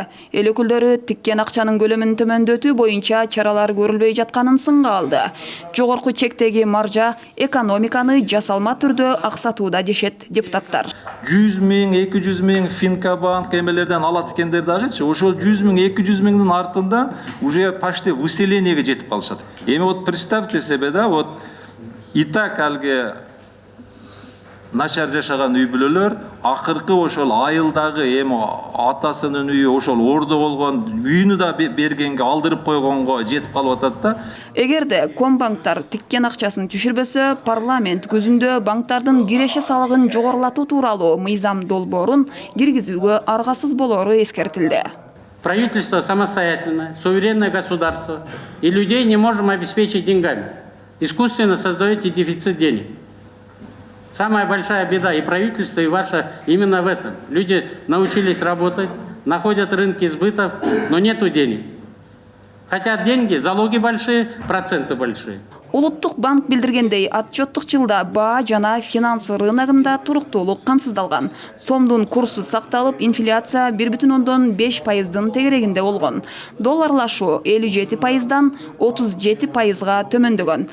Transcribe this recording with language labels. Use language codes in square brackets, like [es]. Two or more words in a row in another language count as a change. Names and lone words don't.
[ky] Эл өкүлдөрү тиккен акчанын көлөмүн төмөндөтүү боюнча чаралар көрүлбөй жатканын сынга алды. Жогорку чектеги маржа экономиканы жасалма түрдө аксатууда дешет депутаттар. 100 000, 200 000 Финкобанк эмелерден алат экендер дагычы. Ошол 100 000, 200 000дин артында [ru] уже почти выселениеге [ky] жетип калышат. Эми [ru] вот представьте себе, [ky] да, вот и так алги начар жашаган үй бүлөлөр акыркы ошол айылдагы эми атасынын үйү ошол ордо болгон үйүнү да бергенге алдырып койгонго жетип калып атат да. Эгерде Комбанктар тиккен акчасын түшүрбөсө, парламент күзүндө банктардын киреше салыгын жогорулатуу тууралуу мыйзам долбоорун киргизүүгө аргасыз болору эскертилди. [ru] Правительство самостоятельное, суверенное государство, и людей не можем обеспечить деньгами. Искусственно создаете дефицит денег. Самая большая беда и правительства, и ваша именно в этом. Люди научились работать, находят рынки сбытов, но нету денег. Хотят деньги, залоги большие, проценты большие. [ky] Улуттук банк билдиргендей, отчеттук жылда баа жана финансы рыногунда туруктуулук камсыздалган. Сомдун курсу сакталып, инфляция 1,5% тегерегинде болгон. Долларлашуу 57%дан 37%га төмөндөгөн.